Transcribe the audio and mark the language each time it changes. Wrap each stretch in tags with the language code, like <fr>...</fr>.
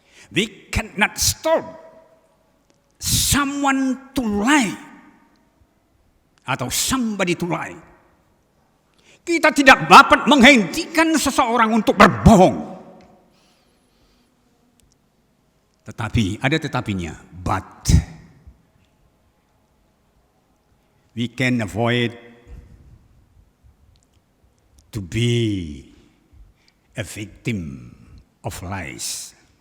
<en>We cannot stop someone to lie atau somebody to lie.</en> <id>Kita tidak dapat menghentikan seseorang untuk berbohong. Tetapi, ada tetapinya.</id> <en>But, we can avoid to be a victim of lies.</en>